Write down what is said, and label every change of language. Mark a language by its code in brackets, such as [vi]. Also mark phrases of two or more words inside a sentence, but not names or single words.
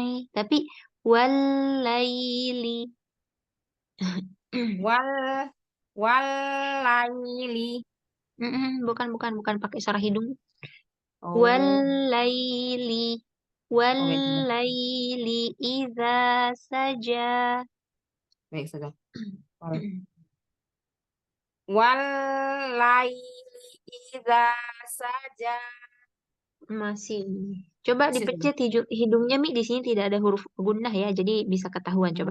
[id] Tapi walaili. [ar] Wal walaili. [id] Bukan pakai suara hidung. Oh, [ar] Walaili. [id] oh baik, sudah. [ar] Walaili idza saja. [id] Baik, sudah. [ar] Walaili idza saja. [id] Masih. Coba Masih, sudah. dipencet hidungnya Mi, di sini tidak ada huruf gunnah ya, jadi bisa ketahuan coba.